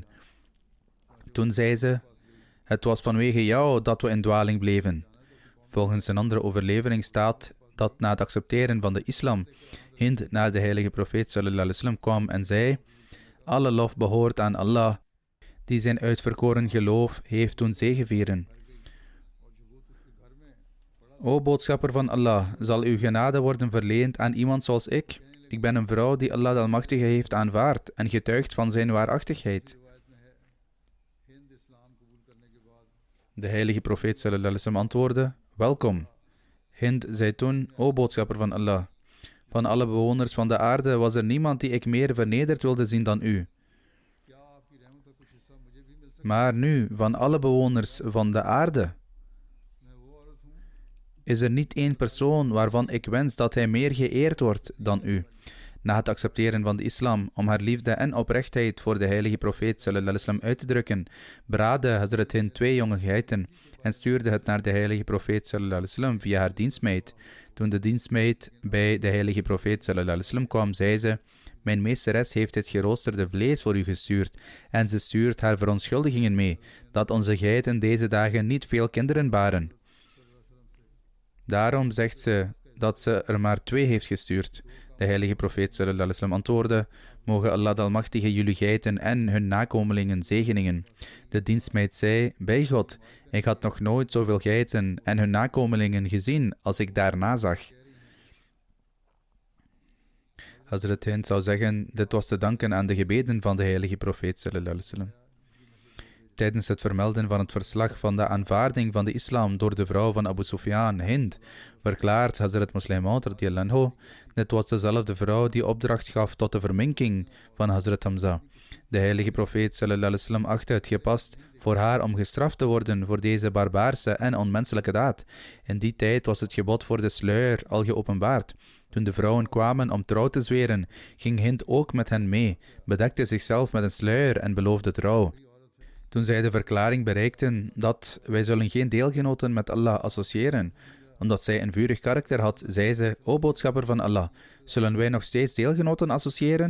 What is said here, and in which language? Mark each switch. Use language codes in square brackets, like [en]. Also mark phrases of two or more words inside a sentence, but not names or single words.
[nl] Toen zei ze, het was vanwege jou dat we in dwaling bleven. Volgens een andere overlevering staat dat na het accepteren van de islam, Hind naar de heilige profeet [ar] صلى الله عليه وسلم [nl] kwam en zei, alle lof behoort aan Allah, die zijn uitverkoren geloof heeft doen zegevieren. O boodschapper van Allah, zal uw genade worden verleend aan iemand zoals ik? Ik ben een vrouw die Allah de Almachtige heeft aanvaard en getuigt van zijn waarachtigheid. De heilige profeet [ar] صلى الله عليه وسلم [nl] antwoordde, welkom. Hind zei toen, o boodschapper van Allah, van alle bewoners van de aarde was er niemand die ik meer vernederd wilde zien dan u. Maar nu, van alle bewoners van de aarde, is er niet één persoon waarvan ik wens dat hij meer geëerd wordt dan u. Na het accepteren van de islam, om haar liefde en oprechtheid voor de heilige profeet [ar] صلى الله عليه وسلم [nl] uit te drukken, braadde Hazrat Hind 2 jonge geiten en stuurde het naar de heilige profeet [ar] صلى الله عليه وسلم [nl] via haar dienstmeid. Toen de dienstmeid bij de heilige profeet [ar] صلى الله عليه وسلم [nl] kwam, zei ze, mijn meesteres heeft dit geroosterde vlees voor u gestuurd en ze stuurt haar verontschuldigingen mee, dat onze geiten deze dagen niet veel kinderen baren. Daarom zegt ze dat ze er maar 2 heeft gestuurd. De heilige profeet [ar] صلى الله عليه وسلم [nl] antwoordde, mogen Allah de Almachtige jullie geiten en hun nakomelingen zegeningen. De dienstmeid zei, bij God, ik had nog nooit zoveel geiten en hun nakomelingen gezien als ik daarna zag. Hazrat Hind zou zeggen, dit was te danken aan de gebeden van de heilige profeet [ar] صلى الله عليه وسلم. [nl] Tijdens het vermelden van het verslag van de aanvaarding van de islam door de vrouw van Abu Sufyan, Hind, verklaart Hazrat Muslim Maud [ar] رضي الله عنه, [nl] dit was dezelfde vrouw die opdracht gaf tot de verminking van Hazrat Hamza. De heilige profeet [ar] صلى الله عليه وسلم [nl] achtte het gepast voor haar om gestraft te worden voor deze barbaarse en onmenselijke daad. In die tijd was het gebod voor de sluier al geopenbaard. Toen de vrouwen kwamen om trouw te zweren, ging Hind ook met hen mee, bedekte zichzelf met een sluier en beloofde trouw. Toen zij de verklaring bereikten dat wij zullen geen deelgenoten met Allah associëren, omdat zij een vurig karakter had, zei ze, o boodschapper van Allah, zullen wij nog steeds deelgenoten associëren?